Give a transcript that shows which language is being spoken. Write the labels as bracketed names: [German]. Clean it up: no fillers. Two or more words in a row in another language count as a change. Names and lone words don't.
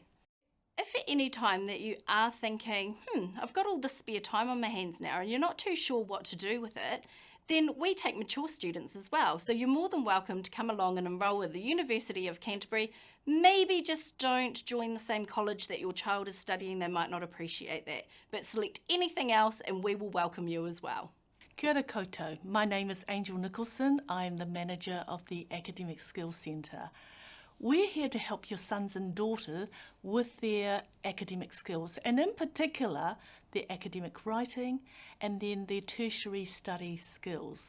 [English] If at any time that you are thinking, I've got all this spare time on my hands now, and you're not too sure what to do with it, then we take mature students as well. So you're more than welcome to come along and enrol with the University of Canterbury. Maybe just don't join the same college that your child is studying. They might not appreciate that. But select anything else and we will welcome you as well. [Māori] Kia ora koutou. [English] My name is Angel Nicholson. I am the manager of the Academic Skills Centre. We're here to help your sons and daughters with their academic skills, and in particular, their academic writing and then their tertiary study skills.